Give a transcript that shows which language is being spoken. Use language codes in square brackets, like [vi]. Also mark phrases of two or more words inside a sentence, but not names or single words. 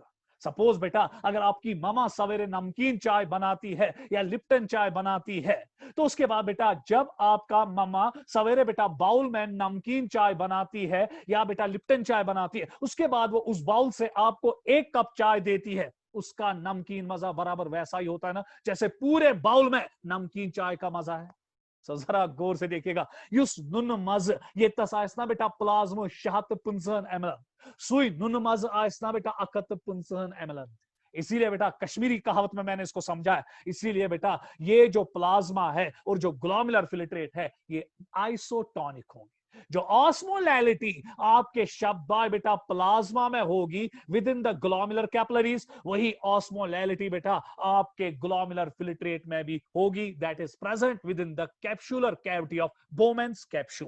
[hi] सपोज बेटा अगर आपकी मामा सवेरे नमकीन चाय बनाती है या लिप्टन चाय बनाती है, तो उसके बाद बेटा जब आपका मामा सवेरे बेटा बाउल में नमकीन चाय बनाती है या बेटा लिप्टन चाय बनाती है, उसके बाद वो उस बाउल से आपको 1 कप चाय देती है, उसका नमकीन मजा बराबर वैसा ही होता है ना, जैसे पूरे बाउल में नमकीन चाय का मजा है। सो जरा गौर से देखिएगा, [ks] युस नुन मज ये तस आयसना बेटा प्लाज्मो शहत 15 ml, सुई नुन मज आयसना बेटा अकत 15 ml। [hi] इसीलिए बेटा कश्मीरी कहावत में मैंने इसको समझा है। इसीलिए बेटा ये जो प्लाज्मा है और जो [en] glomerular filtrate [hi] है ये आइसोटोनिक होंगे। जो ऑस्मोलैलिटी आपके शब्द बेटा प्लाज्मा में होगी [en] with in the glomerular capillaries, [hi] वही ऑस्मोलैलिटी बेटा आपके [en] glomerular filtrate [hi] में भी होगी, [en] that is present with in the capsular cavity of Bowmen's capsule.